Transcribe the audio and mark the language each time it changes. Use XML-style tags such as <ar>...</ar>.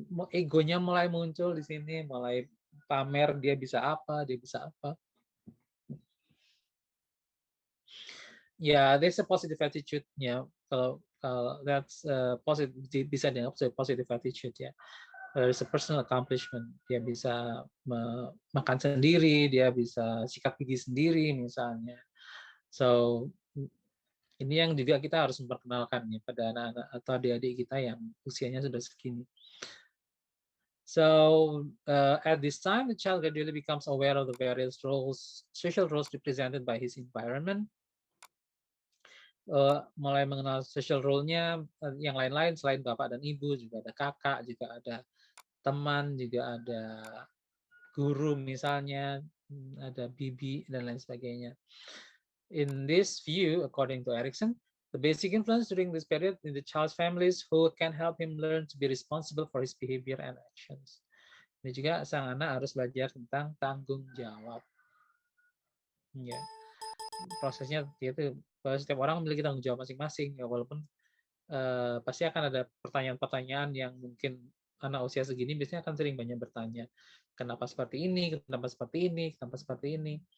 <id>Egonya mulai muncul di sini, mulai pamer dia bisa apa, dia bisa apa.</id> <en>Yeah, there's a positive attitude. Yeah, kalau that's positive,</en> <id>bisa dianggap sebagai</id> <en>positive attitude ya. There's a personal accomplishment.</en> <id>Dia bisa makan sendiri, dia bisa sikat gigi sendiri misalnya. So ini yang juga kita harus memperkenalkan ya pada anak-anak atau adik-adik kita yang usianya sudah segini.</id> <en>So at this time, the child gradually becomes aware of the various roles, social roles represented by his environment.</en> <id>Mulai mengenal social role-nya, yang lain-lain selain bapak dan ibu, juga ada kakak, juga ada teman, juga ada guru misalnya, ada bibi, dan lain sebagainya.</id> <en>In this view, according to Erikson, the basic influence during this period in the child's families who can help him learn to be responsible for his behavior and actions.</en> <id>Ini juga sang anak harus belajar tentang tanggung jawab. Ya, prosesnya itu setiap orang memiliki tanggung jawab masing-masing ya, walaupun pasti akan ada pertanyaan-pertanyaan yang mungkin anak usia segini biasanya akan sering banyak bertanya, kenapa seperti ini, kenapa seperti ini, kenapa seperti ini.</id>